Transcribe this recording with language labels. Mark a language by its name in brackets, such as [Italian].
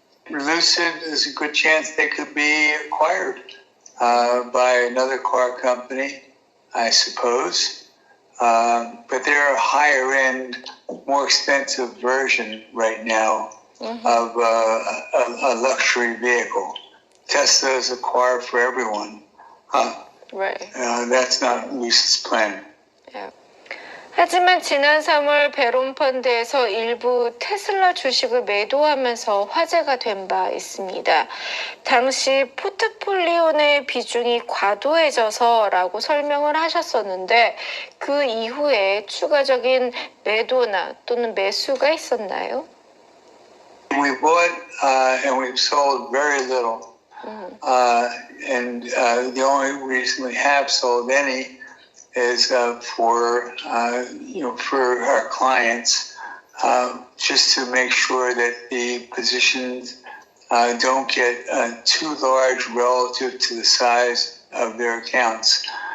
[English] Lucid, there's a good chance they could be acquired by another car company, I suppose. But they're a higher end, more expensive version right now of a luxury vehicle. Tesla is a car for everyone. Right. That's not Lucid's plan. Yeah. [Korean] 하지만 지난 3월 베론 펀드에서 일부 테슬라 주식을 매도하면서 화제가 된 바 있습니다. 당시 포트폴리오 내 비중이 과도해져서라고 설명을 하셨었는데 그 이후에 추가적인 매도나 또는 매수가 있었나요? [English] We bought and we've sold very little. And the only reason we have sold any is for our clients, just to make sure that the positions don't get too large relative to the size of their accounts.